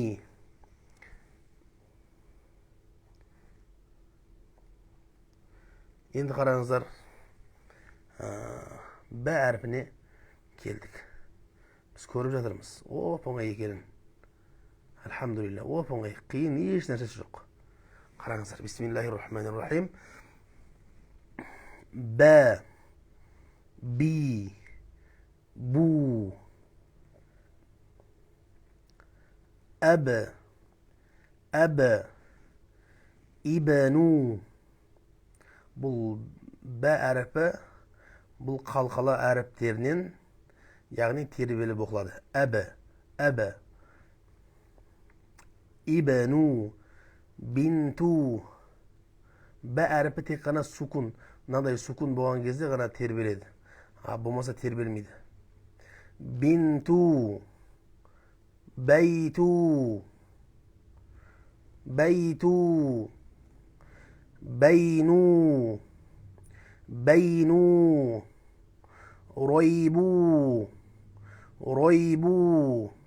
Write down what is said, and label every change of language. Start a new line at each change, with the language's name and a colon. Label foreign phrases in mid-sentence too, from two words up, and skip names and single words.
Kazakh: енді қараңыздар, бә әрпіне келдік. Біз көріп жатырмыз. Оп-оңай екенін. Альхамдулилля, оп-оңай, қиын еш нәрсесі жоқ. Қараңыздар.
Arabic: بسم الله الرحمن الرحيم. بَ، بِ، بُ. أب. أب. إبنو.
Kazakh: бұл бә әріпі бұл қалқалы әріптерінен, яғни тербеліп оқылады.
Arabic: أبي. أبي. إبنو.
Kazakh: Бинту. Бә әріпі тек қана сукун. Мынадай сукун болған кезде ғана тербеледі. Болмаса тербелмейді. Бинту. Бәйту. Бәйту.
Arabic: بينو. بينو. ريبو. ريبو.